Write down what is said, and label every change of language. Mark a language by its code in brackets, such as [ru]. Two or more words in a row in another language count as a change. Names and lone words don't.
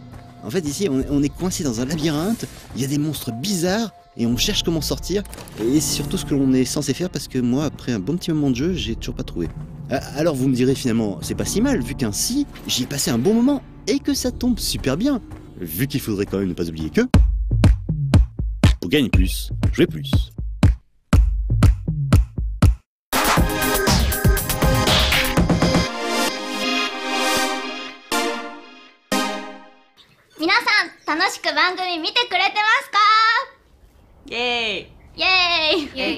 [fr] En fait ici on est coincé dans un labyrinthe, il y a des monstres bizarres et on cherche comment sortir, et c'est surtout ce que l'on est censé faire parce que moi après un bon petit moment de jeu j'ai toujours pas trouvé. Alors vous me direz finalement c'est pas si mal vu qu'ainsi j'y ai passé un bon moment et que ça tombe super bien, vu qu'il faudrait quand même ne pas oublier que pour gagner plus, jouer plus. [ja] 皆さん楽しく番組見てくれてますか？イエイエーイ。